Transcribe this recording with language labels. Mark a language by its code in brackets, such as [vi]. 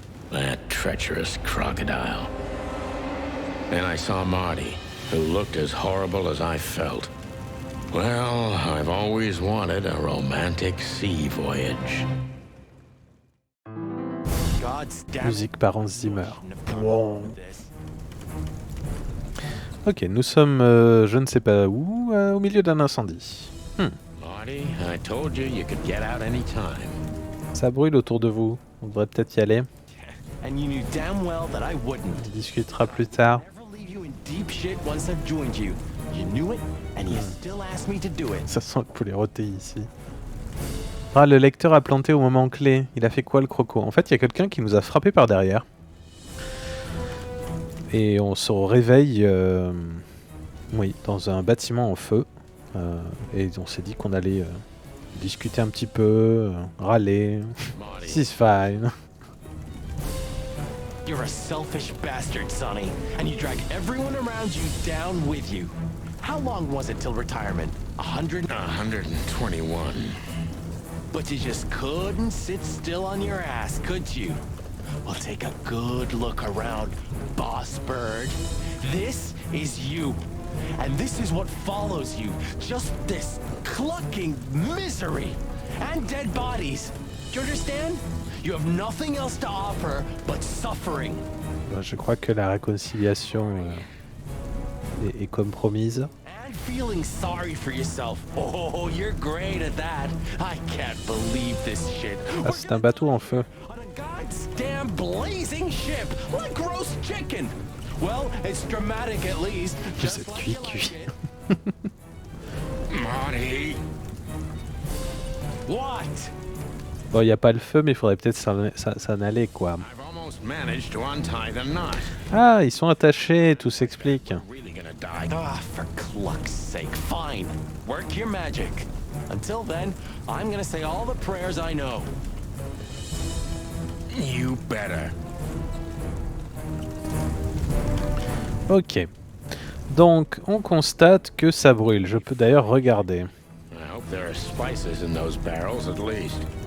[en] That treacherous crocodile. Then I saw Marty, who looked as horrible as I felt. Well, I've always wanted a romantic sea voyage. [fr] Musique par Hans Zimmer. Wow. Ok, nous sommes, je ne sais pas où, au milieu d'un incendie. [en] Marty, I told you you could get out anytime. [fr] Ça brûle autour de vous. On devrait peut-être y aller. [en] And you knew damn well that I wouldn't. [fr] On discutera plus tard. [en] Never leave you in deep shit once I've joined you. You knew it, and you still asked me to do it. [fr] Ça sent le poulet rôti ici. Ah, le lecteur a planté au moment clé. Il a fait quoi le croco? En fait, il y a quelqu'un qui nous a frappé par derrière. Et on se réveille oui, dans un bâtiment en feu. Et on s'est dit qu'on allait discuter un petit peu, râler. [en] It's fine. You're a selfish bastard, Sonny, and you drag everyone around you down with you. How long was it till retirement? 121. But you just couldn't sit still on your ass, could you? Well, take a good look around, boss bird. This is you. And this is what follows you. Just this clucking misery. And dead bodies. Do you understand? You have nothing else to offer but suffering. [fr] Je crois que la réconciliation est compromise. [en] And feeling sorry for yourself. Oh, you're great at that. I can't believe this shit. [fr] Ah, c'est un bateau en feu. [en] On a goddamn blazing ship, like roast chicken. Well, it's dramatic at least. [fr] Vous êtes cuit. [en] Marty! What? [fr] Bon, il n'y a pas le feu, mais il faudrait peut-être s'en aller, quoi. [en] I've almost managed to untie the knot. [fr] Ah, ils sont attachés, tout s'explique. [en] Really gonna die. Ah, for cluck's sake, fine. Work your magic. Until then, I'm gonna say all the prayers I know. You better. Ok. [fr] Donc, on constate que ça brûle. Je peux d'ailleurs regarder. [en] I hope there are spices in those barrels at least.